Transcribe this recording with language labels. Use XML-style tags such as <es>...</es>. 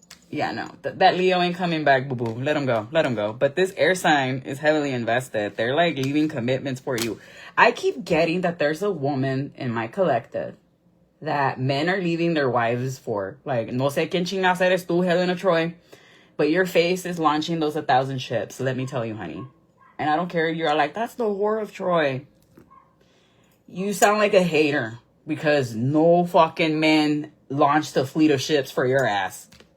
<en>Yeah, no. That Leo ain't coming back, boo-boo. Let him go. Let him go. But this air sign is heavily invested. They're, like, leaving commitments for you. I keep getting that there's a woman in my collective that men are leaving their wives for.</en> <es>Like, no sé quién chingas eres tú, Helena Troy.</es> <en>But your face is launching those 1,000 ships. Let me tell you, honey. And I don't care if you're like, that's the whore of Troy. You sound like a hater. Because no fucking men launched a fleet of ships for your ass.</en>